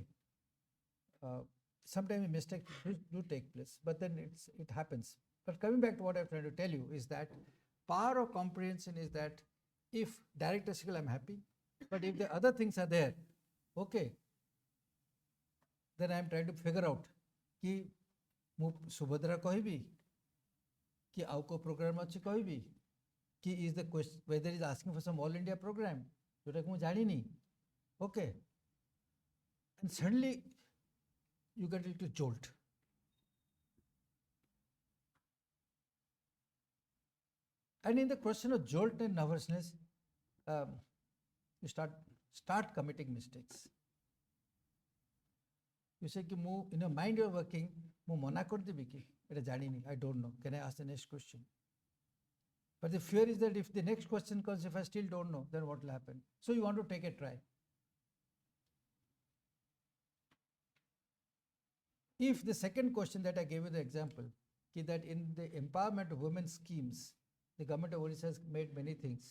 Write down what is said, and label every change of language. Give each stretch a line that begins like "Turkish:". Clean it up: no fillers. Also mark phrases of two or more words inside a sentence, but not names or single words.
English: Sometimes mistakes do take place, but then it happens. But coming back to what I'm trying to tell you is that power of comprehension is that if direct SQL, I'm happy, but if the other things are there, okay, then I'm trying to figure out कि
Odia: ମୁଁ ସୁଭଦ୍ରା କହିବି
English: कि
Odia: ଆଉ କୋଉ ପ୍ରୋଗ୍ରାମ ଅଛି କହିବି
English: कि is the question whether is asking for some all India program
Odia: ଯୋଉଟାକୁ ମୁଁ ଜାଣିନି.
English: Okay, and suddenly you get a little jolt. And in the question of jolt and nervousness, you start committing mistakes. You say कि mu in your mind you are working,
Odia: ମୁଁ ମନା କରିଦେବି କି ଏଇଟା ଜାଣିନି,
English: I don't know, can I ask the next question? But the fear is that if the next question comes, if I still don't know, then what will happen? So you want to take a try. If the second question that I gave you the example, ki that in the empowerment of women schemes, the government of Odisha has made many things.